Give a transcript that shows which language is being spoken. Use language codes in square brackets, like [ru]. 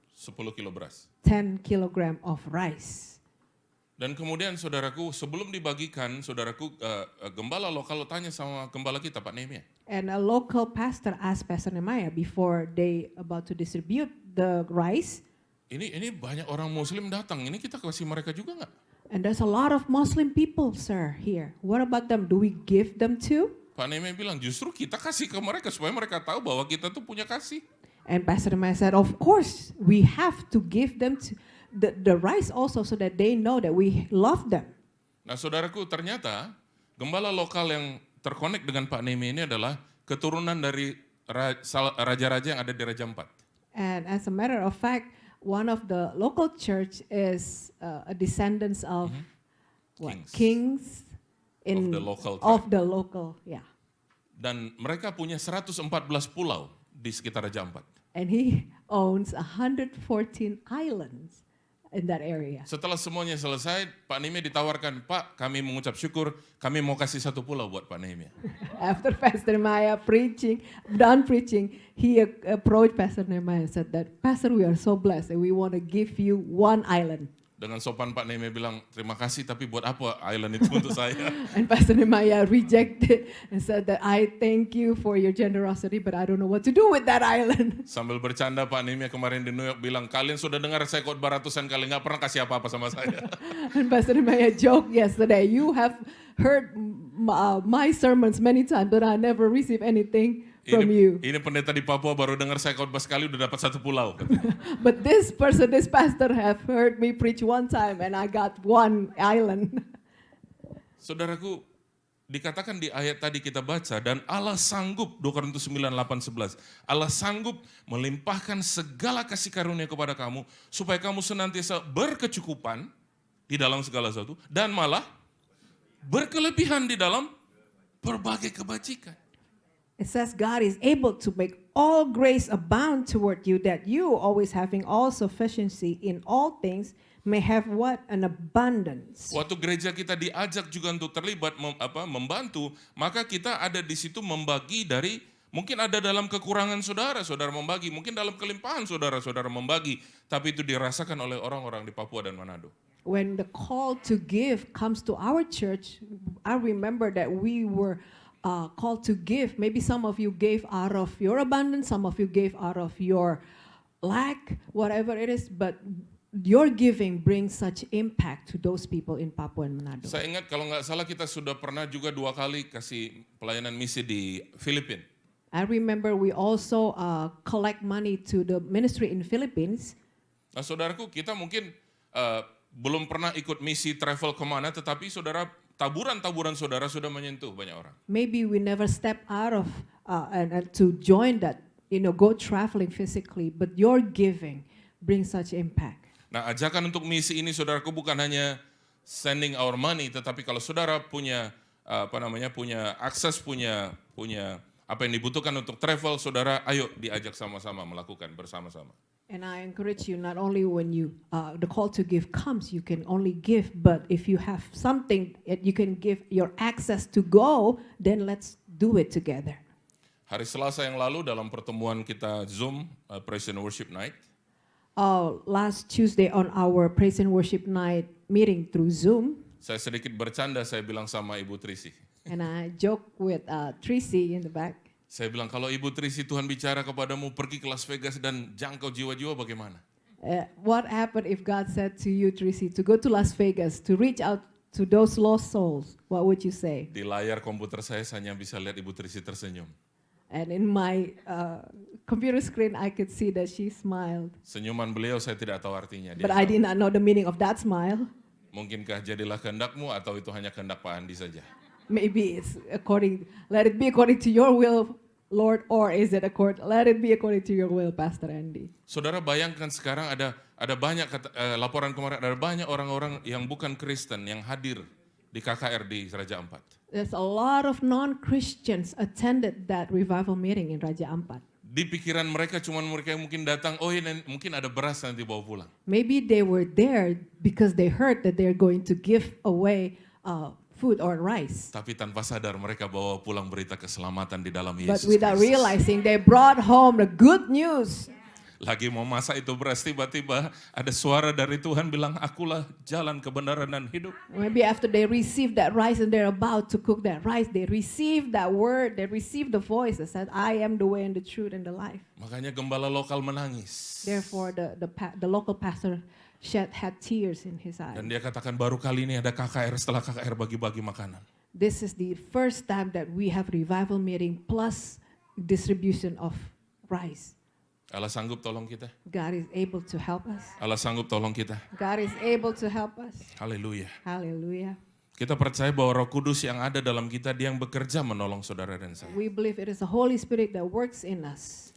[id] 10 kilo beras. [en] 10 kilogram of rice. [id] Dan kemudian saudaraku, sebelum dibagikan, saudaraku, gembala lokal tanya sama gembala kita, Pak Nehemia. [en] And a local pastor asked Pastor Nehemiah before they about to distribute the rice, Ini banyak orang Muslim datang, ini kita kasih mereka juga nggak? and there's a lot of Muslim people, sir, here. What about them? Do we give them too? [id] Pak Nehemia bilang, justru kita kasih ke mereka supaya mereka tahu bahwa kita tuh punya kasih. [en] And Pastor Nehemiah said, of course, we have to give them to the rice also so that they know that we love them. [id] Nah saudaraku, ternyata gembala lokal yang terkonek dengan Pak Nehemia ini adalah keturunan dari raja-raja yang ada di Raja 4. [en] And as a matter of fact, one of the local church is a descendants of what? Kings. Kings Of the local of the local, yeah. [id] Dan mereka punya 114 pulau di sekitar Raja 4. [en] And he owns 114 islands in that area. [id] Setelah semuanya selesai, Pak Nehemia ditawarkan, Pak, kami mengucap syukur, kami mau kasih 1 pulau buat Pak Nehemia. [en] After Pastor Nehemiah done preaching, he approached Pastor Nehemiah and said that, Pastor, we are so blessed and we want to give you 1 island. [id] Dengan sopan Pak Nehemia bilang, terima kasih tapi buat apa island itu untuk saya? [en] And Pastor Nehemiah rejected and said that, I thank you for your generosity, but I don't know what to do with that island. [id] Sambil bercanda Pak Nehemia kemarin di New York bilang, kalian sudah dengar saya khotbah ratusan kali, nggak pernah kasih apa-apa sama saya. [en] And Pastor Nehemiah joked yesterday, you have heard my sermons many times, but I never received anything from you. [id] Ini pendeta di Papua baru dengar saya khotbah sekali udah dapat 1 pulau. [en] But this pastor have heard me preach 1 time and I got 1 island. [id] Saudaraku, dikatakan di ayat tadi kita baca, dan Allah sanggup, 2 Korintus 9:8-11, Allah sanggup melimpahkan segala kasih karunia kepada kamu, supaya kamu senantiasa berkecukupan di dalam segala sesuatu, dan malah berkelebihan di dalam berbagai kebajikan. [en] It says God is able to make all grace abound toward you, that you, always having all sufficiency in all things, may have what? An abundance. [id] Waktu gereja kita diajak juga untuk terlibat membantu, maka kita ada di situ membagi dari, mungkin ada dalam kekurangan saudara membagi, mungkin dalam kelimpahan saudara membagi, tapi itu dirasakan oleh orang-orang di Papua dan Manado. [en] When the call to give comes to our church, I remember that we were called to give. Maybe some of you gave out of your abundance, some of you gave out of your lack, whatever it is, but your giving brings such impact to those people in Papua and Manado. [id] Saya ingat kalau nggak salah kita sudah pernah juga 2 kali kasih pelayanan misi di Filipina. [en] I remember we also collect money to the ministry in Philippines. [id] Nah saudaraku, kita mungkin belum pernah ikut misi travel kemana, tetapi saudara, taburan saudara sudah menyentuh banyak orang. [en] Maybe we never step out of and to join that, go traveling physically, but your giving brings such impact. [id] Nah, ajakan untuk misi ini saudaraku bukan hanya [en] sending our money, [id] tetapi kalau saudara punya punya akses, punya apa yang dibutuhkan untuk travel, saudara ayo diajak sama-sama melakukan bersama-sama. [en] And I encourage you, not only when the call to give comes, you can only give, but if you have something that you can give your access to go, then let's do it together. [id] Hari Selasa yang lalu dalam pertemuan kita Zoom, Praise and Worship Night, [en] last Tuesday on our Praise and Worship Night meeting through Zoom, [id] saya sedikit bercanda, saya bilang sama Ibu Trisi. [en] and I joke with Tracy in the back. [id] Saya bilang, kalau Ibu Trisi Tuhan bicara kepadamu pergi ke Las Vegas dan jangkau jiwa-jiwa bagaimana? [en] What happened if God said to you, Tracy, to go to Las Vegas, to reach out to those lost souls? What would you say? [id] Di layar komputer saya hanya bisa lihat Ibu Trisi tersenyum. [en] And in my computer screen, I could see that she smiled. [id] Senyuman beliau saya tidak tahu artinya. [en] But I did not know the meaning of that smile. [id] Mungkinkah jadilah kehendakmu atau itu hanya kehendak Pak Andi saja? [en] Maybe it's let it be according to your will, Lord, or is it let it be according to your will, Pastor Andy. [id] Saudara bayangkan sekarang ada banyak laporan kemarin, ada banyak orang-orang yang bukan Kristen yang hadir di KKR di Raja Ampat. [en] There's a lot of non-Christians attended that revival meeting in Raja Ampat. [id] Di pikiran mereka cuma mereka yang mungkin datang, oh ini mungkin ada beras nanti bawa pulang. [en] Maybe they were there because they heard that they're going to give away food or rice. [id] Tapi tanpa sadar mereka bawa pulang berita keselamatan di dalam [en] But [id] Yesus [en] without [id] Kristus. [en] realizing, they brought home the good news. [id] Lagi mau masak itu beras, tiba-tiba ada suara dari Tuhan bilang, akulah jalan kebenaran dan hidup. [en] Maybe after they received that rice and they're about to cook that rice, they received that word, they received the voice that said, I am the way and the truth and the life. [id] Makanya gembala lokal menangis. [en] Therefore, the local pastor had tears in his eyes. [id] Dan dia katakan baru kali ini ada KKR setelah KKR bagi-bagi makanan. [en] This is the first time that we have revival meeting plus distribution of rice. [id] Allah sanggup tolong kita. [en] God is able to help us. [id] Allah sanggup tolong kita. [en] God is able to help us. [id] Haleluya. [en] Hallelujah. [id] Kita percaya bahwa Roh Kudus yang ada dalam kita, dia yang bekerja menolong saudara dan saya. [en] We believe it is the Holy Spirit that works in us.